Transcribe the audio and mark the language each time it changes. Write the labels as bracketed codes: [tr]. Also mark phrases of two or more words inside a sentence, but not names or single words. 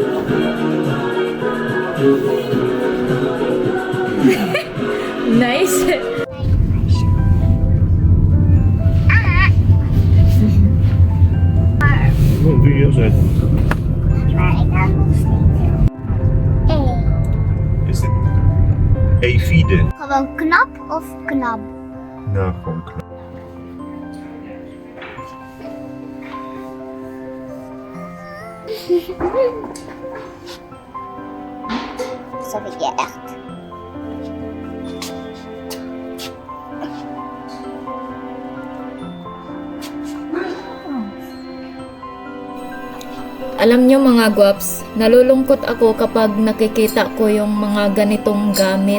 [en] Nice. What do you say? Is it Eifide? [nl] Gewoon knap of knap? Nou, gewoon knap. Zo vind je echt. [tl] Alam nyo mga guwaps, nalulungkot ako kapag nakikita ko yung mga ganitong gamit.